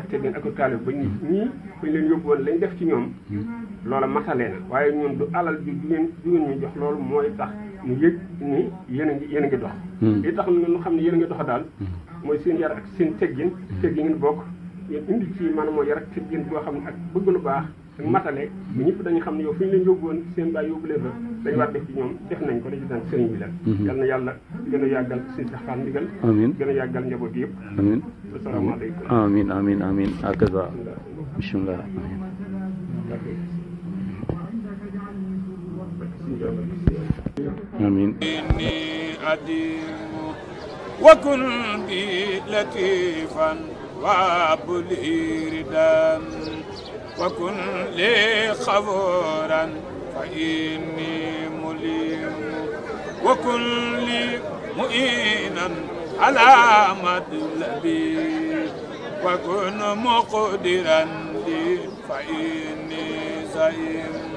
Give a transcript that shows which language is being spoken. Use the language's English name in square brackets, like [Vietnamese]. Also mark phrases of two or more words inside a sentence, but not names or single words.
[Wolof] ak teggin ak taalibe ba ñii bañ leen yóbbu woon lañ def ci ñoom loola matalee na waaye ñun du alal ju ngeen ñu jox loolu mooy tax ñu yëg ni yéen a ngi dox li tax ñu xam ne yéen a ngi dox daal mooy seen yar ak seen teggin kër gi ngeen bokk yéen indi ci maanaam mooy yar ak teggin boo xam ne ak bëgg lu baax ak matale ba ñëpp dañu xam ne yow fi ñu leen yóbbu woon seen baay yóbbu leen fa dañu war def ci ñoom def nañ ko dañu daan sëriñ bi la yal na yàlla gën a yàggal si Cheikh Fall Ndigal amiin gën a yàggal njaboot yëpp amiin asalaamaaleykum amiin akaza bismillah amiin [Arabic] وكن بي لطيفا وابلي ردا وكن لي خبورا فإني مليم وكن لي مؤينا على مطلبي وكن مقدرا لي فإني زعيم